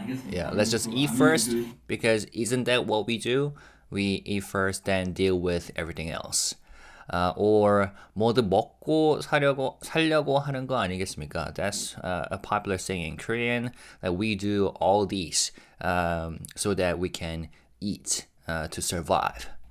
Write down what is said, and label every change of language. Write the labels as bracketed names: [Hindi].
[English] Yeah, let's just eat first, because isn't that what we do? We eat first, then deal with everything else. Or [Korean] 뭐든 먹고 살려고 하는 거 아니겠습니까? [English] That's a popular saying in Korean, that we do all these so that we can eat to survive.